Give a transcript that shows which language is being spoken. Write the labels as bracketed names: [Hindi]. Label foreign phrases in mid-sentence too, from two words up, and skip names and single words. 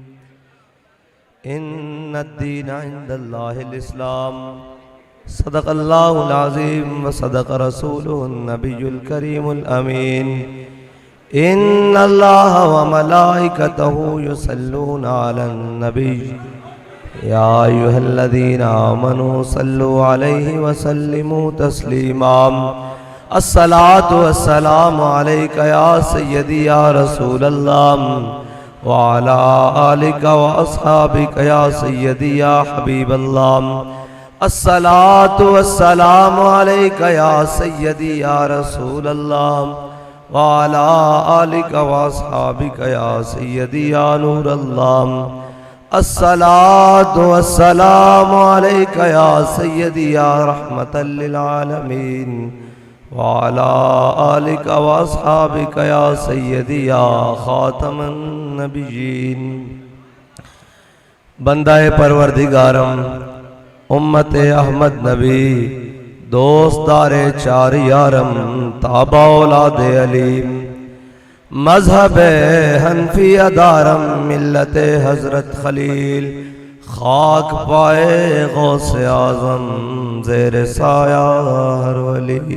[Arabic] إن الدين عند الله الإسلام صدق الله العظيم وصدق رسوله النبي الكريم الأمين إن الله وملائكته يصلون على النبي يا أيها الذين آمنوا صلوا عليه وسلموا تسليما الصلاة والسلام عليك يا سيدي يا رسول الله وعلى آلك وأصحابك يا سيدي يا حبيب الله. الصلاة والسلام عليك يا سيدي يا رسول الله وعلى آلك وأصحابك يا سيدي يا نور الله. الصلاة والسلام عليك يا سيدي يا رحمة للعالمين وعلى آلك وأصحابك يا سيدي يا خاتم النبيين. [Persian] بندهٔ پروردگارم امت احمد نبی دوستدار چار یارم تابع اولاد علی مذهب حنفی دارم ملت حضرت خلیل خاک پای غوث اعظم زیر سایه هر ولی.